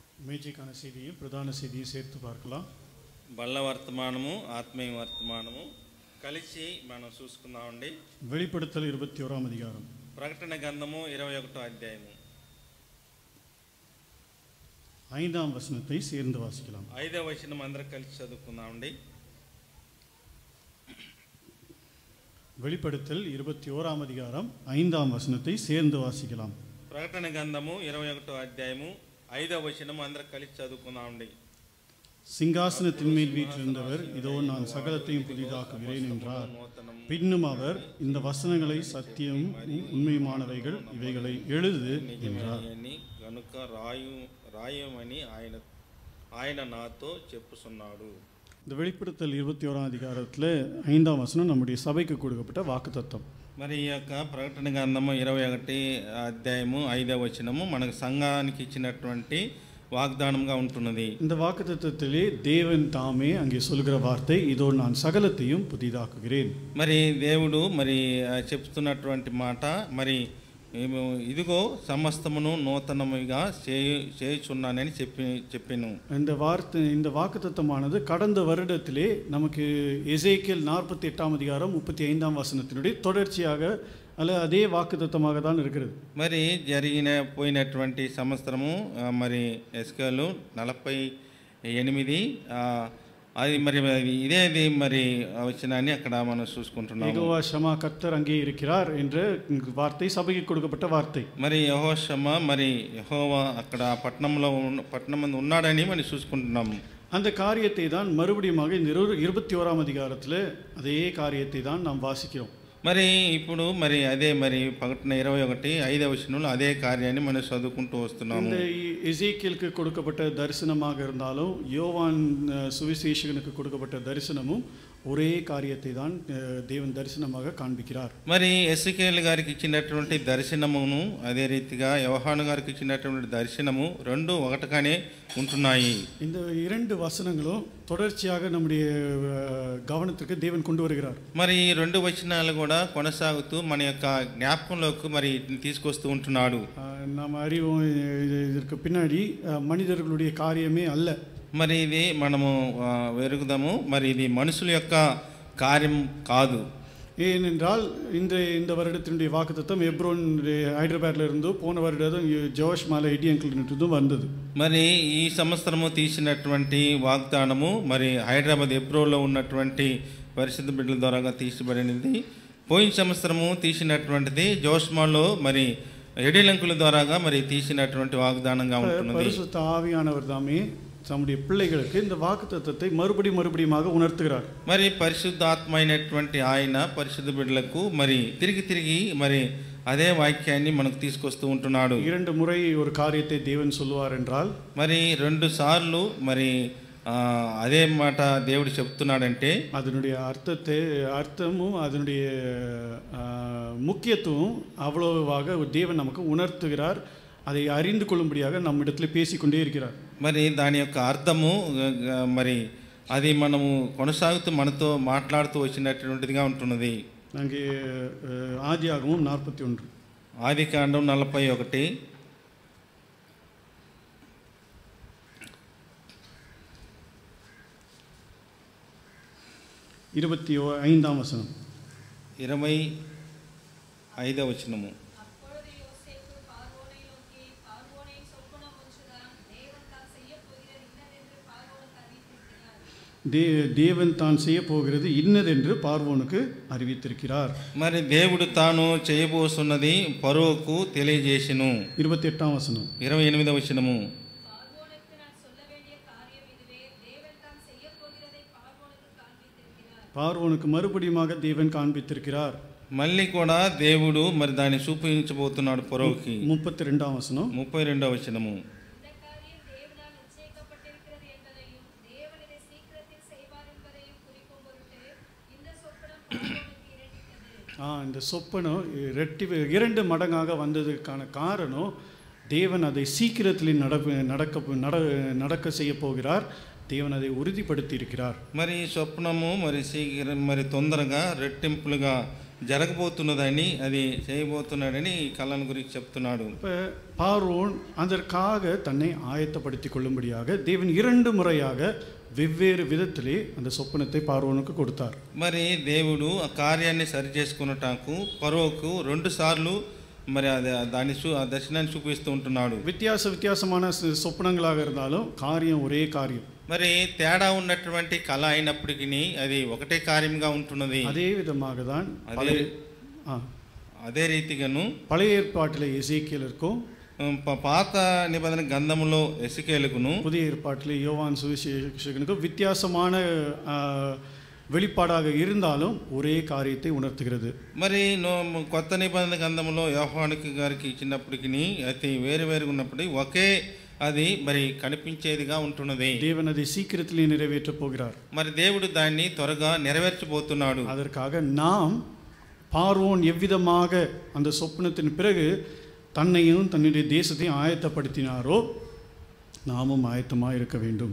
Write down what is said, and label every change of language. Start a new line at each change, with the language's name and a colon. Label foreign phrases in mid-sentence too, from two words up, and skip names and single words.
Tamil: மேஜைக்கான செய்தியும் பிரதான செய்தியும் சேர்த்து பார்க்கலாம்.
Telugu: బల్ల వర్తమానము ఆత్మీయ వర్తమానము కలిసి మనం చూసుకుందామండి.
Tamil: வெளிப்படுத்தல் 21ஆம் அதிகாரம்.
Telugu: ప్రకటన గ్రంథము 21వ అధ్యాయము
Tamil: 5ஆம் வசனத்தை சேர்ந்து வாசிக்கலாம்.
Telugu: 5వ వచనం అందరం కలిసి చదువుకుందామండి.
Tamil: வெளிப்படுத்தல் 21ஆம் அதிகாரம் 5ஆம் வசனத்தை சேர்ந்து வாசிக்கலாம்.
Telugu: ప్రకటన గ్రంథము 21వ అధ్యాయము 5వ వచనం అందరం కలిసి చదువుకుందామండి.
Tamil: சிங்காசனத்தின் மேல் வீற்றிருந்தவர், இதோ நான் சகலத்தையும் புதிதாக்குகிறேன் என்றார். பின்னும் அவர், இந்த வசனங்களை சத்தியம் உண்மையுமானவைகள், இவைகளை எழுது என்றார்.
Telugu: కనుక రాయమని ఆయన నాతో చెప్పుచున్నాడు.
Tamil: இந்த வெளிப்படுத்தல் 21ஆம் அதிகாரத்தில் 5ஆம் வசனம் நம்முடைய சபைக்கு கொடுக்கப்பட்ட வாக்குத்தத்தம்.
Telugu: మరి ఈ యొక్క ప్రకటన గ్రంథము 21 అధ్యాయము 5వ వచనము మనకు సంఘానికి ఇచ్చినటువంటి వాగ్దానంగా ఉంటున్నది.
Tamil: இந்த வாக்குத்தத்தத்திலே தேவன் தாமே அங்கே சொல்கிற வார்த்தை, இதோ நான் சகலத்தையும் புதிதாக்குகிறேன்.
Telugu: మరి దేవుడు మరి చెప్తున్నటువంటి మాట, మరి ఇదిగో సమస్తమును నూతనముగా చేయుచున్నానని చెప్పాను.
Tamil: இந்த வாக்குத்தத்தமானது கடந்த வருடத்திலே நமக்கு எசேக்கியேல் 48ஆம் அதிகாரம் 35ஆம் வசனத்தினுடைய தொடர்ச்சியாக அல்ல அதே వాక్కుతత్వமாக தான் இருக்கிறது.
Telugu: మరి పోయినటువంటి సంవత్సరము మరి ఎస్కేలు 48 అది మరి ఇదేది మరి వచనాన్ని అక్కడ మనం చూసుకుంటున్నాము. యెహోవా షమా,
Tamil: కర్తర్ அங்கே இருக்கிறார் என்ற வார்த்தை சபைக்கு கொடுக்கப்பட்ட வார்த்தை.
Telugu: మరి యెహోవా షమా, మరి యెహోవా అక్కడ పట్టణమందు ఉన్నాడని మనం చూసుకుంటున్నాము.
Tamil: அந்த காரியத்தை தான் மறுபடியும் இந்த 21ஆம் அதிகாரத்தில் அதே காரியத்தை தான் நாம் வாசிக்கிறோம்.
Telugu: మరి ఇప్పుడు మరి అదే మరి ప్రకటన 21 5వ వచనంలో అదే కార్యాన్ని మనం చదువుకుంటూ వస్తున్నాము.
Tamil: இந்த எசேக்கியேலுக்கு கொடுக்கப்பட்ட தரிசனமாக இருந்தாலும் யோவான் சுவிசேஷகனுக்கு கொடுக்கப்பட்ட தரிசனமும் ஒரே காரியத்தை தான் தேவன் தரிசனமாக காண்பிக்கிறார்.
Telugu: మరి ఎస్కేలు గారికి ఇచ్చినటువంటి దర్శనమును అదే రీతిగా యోహాను గారికి ఇచ్చినటువంటి దర్శనము రెండు ఒకటిగానే ఉంటున్నాయి.
Tamil: இந்த இரண்டு వచనங்களும் தொடர்ச்சியாக நம்முடைய கவனத்திற்கு தேவன் கொண்டு வருகிறார்.
Telugu: మరి ఈ రెండు వచనాలు కూడా కొనసాగుతూ మన యొక్క జ్ఞాపకంలోకి మరి తీసుకొస్తూ ఉంటున్నాడు.
Tamil: நாம் அறிவோம், இதற்கு பின்னாடி மனிதர்களுடைய காரியமே அல்ல.
Telugu: మరి ఇది మనము వెరుగుదాము, మరి ఇది మనుషుల యొక్క కార్యం కాదు.
Tamil: ஏனென்றால் இந்த வருடத்தினுடைய வாக்குத்தத்தம் எப்ரோன் ஹைதராபாத்ல இருந்து போன வருடம் ஜோஷ் மாலை ஐடியன்கிலிருந்தும் வந்தது.
Telugu: మరి ఈ సంవత్సరము తీసినటువంటి వాగ్దానము మరి హైదరాబాద్ ఎబ్రోలో ఉన్నటువంటి పరిశుద్ధ బిడ్డల ద్వారా తీసిబడినది. పోయిన సంవత్సరము తీసినటువంటిది జోష్మాలో మరి ఎడిలంకుల ద్వారాగా మరి తీసినటువంటి వాగ్దానంగా ఉంటుంది.
Tamil: பரிசுத்த ஆவியானவர் தாமே தம்முடைய பிள்ளைகளுக்கு இந்த வாக்குத்தத்தத்தை மறுபடியுமாக உணர்த்துகிறார்.
Telugu: మరి పరిశుద్ధాత్మ అయినటువంటి ఆయన పరిశుద్ధ బిడ్డలకు మరి తిరిగి మరి అదే వాక్యాన్ని మనకు తీసుకొస్తూ ఉంటున్నాడు.
Tamil: 2 முறை ஒரு காரியத்தை தேவன் சொல்லுவார் என்றால்,
Telugu: మరి 2 సార్లు మరి அதே మాట దేవుడు చెప్తున్నాడంటే
Tamil: அதனுடைய அர்த்தமும் அதனுடைய முக்கியத்துவம் அவ்வளவாக தேவன் நமக்கு உணர்த்துகிறார். அதை அறிந்து கொள்ளும்படியாக நம்மிடத்தில் பேசிக்கொண்டே இருக்கிறார்.
Telugu: మరి దాని యొక్క అర్థము మరి అది మనము కొనసాగుతూ మనతో మాట్లాడుతూ వచ్చినటువంటిదిగా ఉంటున్నది.
Tamil: அங்கே ஆதியாகமம் 41,
Telugu: ఆదికాండం 41
Tamil: 25ஆம் வசனம்.
Telugu: 25వ వచనము.
Tamil: தேவன் தான் செய்ய போகிறது இன்னதென்று பார்வோனுக்கு அறிவித்திருக்கிறார்.
Telugu: మరి దేవుడు తాను చేయబోతున్నది ఫరోకు తెలియజేసెను.
Tamil: 28ஆம் வசனம்.
Telugu: 28వ వచనము.
Tamil: பார்வோனுக்கு மறுபடியுமாக தேவன் காண்பித்திருக்கிறார்.
Telugu: మళ్ళీ కూడా దేవుడు మరి దాన్ని చూపించబోతున్నాడు ఫరోకి.
Tamil: 32ஆம் வசனம்.
Telugu: 32వ వచనము.
Tamil: இந்த சொப்பனம் 2 மடங்காக வந்ததுக்கான காரணம், தேவன் அதை சீக்கிரத்தில் நடக்க செய்ய போகிறார். தேவன் அதை உறுதிப்படுத்தி இருக்கிறார்.
Telugu: మరి స్వప్నము మరి తొందరగా రెట్టింపులుగా జరగబోతున్నదని అది చేయబోతున్నాడని ఈ కళను గురించి చెప్తున్నాడు.
Tamil: இப்போ பார்வோன் அதற்காக தன்னை ஆயத்தப்படுத்திக் கொள்ளும்படியாக தேவன் 2 முறையாக வெவ்வேறு விதத்திலே அந்த சொப்பனத்தை பார்வோனுக்கு கொடுத்தார்.
Telugu: మరి దేవుడు ఆ కార్యాన్ని సరి చేసుకున్నటాకు ఫరోకు 2 సార్లు మరి దాని ఆ దర్శనాన్ని చూపిస్తూ ఉంటున్నాడు.
Tamil: வித்தியாசமான சொப்பனங்களாக இருந்தாலும் காரியம் ஒரே காரியம்.
Telugu: మరి తేడా ఉన్నటువంటి కళ అయినప్పటికీ అది ఒకటే కార్యంగా ఉంటున్నది.
Tamil: அதே விதமாக தான்
Telugu: అదే రీతిగాను
Tamil: பழைய ஏற்பாட்டில் எசேக்கியேலுக்கும்
Telugu: పాత నిబంధన గ్రంథములో ఎసెకేలుకును
Tamil: புதிய ஏற்பாட்டில் யோவான் சுவிசேஷகனுக்கும் வித்தியாசமான வெளிப்பாடாக இருந்தாலும் ஒரே காரியத்தை உணர்த்துகிறது.
Telugu: మరి కొత్త నిబంధన గ్రంథములో యోహాను గారికి ఇచ్చినప్పటికీ అది వేరుగా ఉన్నప్పుడు ఒకే అది మరి కనిపించేదిగా ఉంటున్నది.
Tamil: தேவன் அதை சீக்கிரத்திலே நிறைவேற்றப் போகிறார்.
Telugu: మరి దేవుడు దాన్ని త్వరగా నెరవేర్చబోతున్నాడు.
Tamil: அதற்காக நாம் பார்வோன் எவ்விதமாக அந்த சொப்பனத்தின் பிறகு தன்னையும் தன்னுடைய தேசத்தையும் ஆயத்தப்படுத்தினாரோ நாமும் ஆயத்தமாக இருக்க வேண்டும்.